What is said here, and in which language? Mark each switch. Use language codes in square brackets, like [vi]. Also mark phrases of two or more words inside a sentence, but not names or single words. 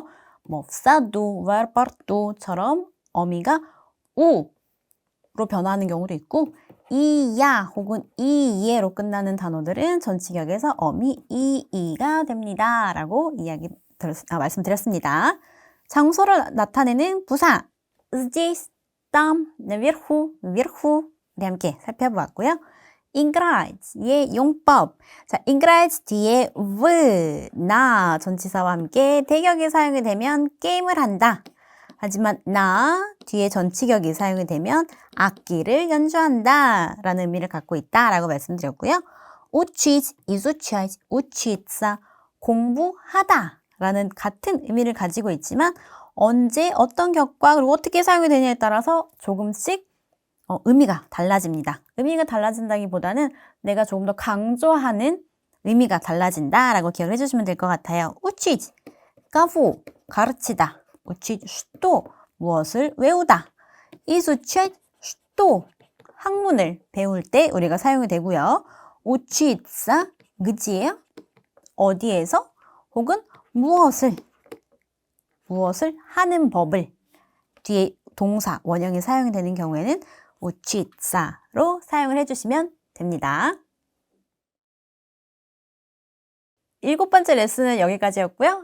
[ko] 뭐 사두, varpartu처럼 어미가 우로 변화하는 경우도 있고 이야 혹은 이예로 끝나는 단어들은 전치격에서 어미 이가 됩니다. 라고 말씀드렸습니다. 장소를 나타내는 부사 [ru] здесь, там, наверху, вверху [ko] 우리 함께 살펴보았고요. играть,의 용법. 자, играть 뒤에 v, 나 전치사와 함께 대격이 사용이 되면 게임을 한다. 하지만 나 뒤에 전치격이 사용이 되면 악기를 연주한다 라는 의미를 갖고 있다 라고 말씀드렸고요. [ru] учить, изучать, учиться, [ko] 공부하다 라는 같은 의미를 가지고 있지만 언제 어떤 격과 그리고 어떻게 사용이 되냐에 따라서 조금씩 의미가 달라집니다. 의미가 달라진다기보다는 내가 조금 더 강조하는 의미가 달라진다라고 기억을 해주시면 될 것 같아요. [ru] учить, кого, 가르치다. учить, что, [ko] 무엇을 외우다. [ru] изучать, что, [ko] 학문을 배울 때 우리가 사용이 되고요. [ru] учиться, где, [ko] 어디에서, 혹은 무엇을 하는 법을 뒤에 동사, 원형이 사용이 되는 경우에는 учиться 로 사용을 해주시면 됩니다. 7번째 레슨은 여기까지였고요.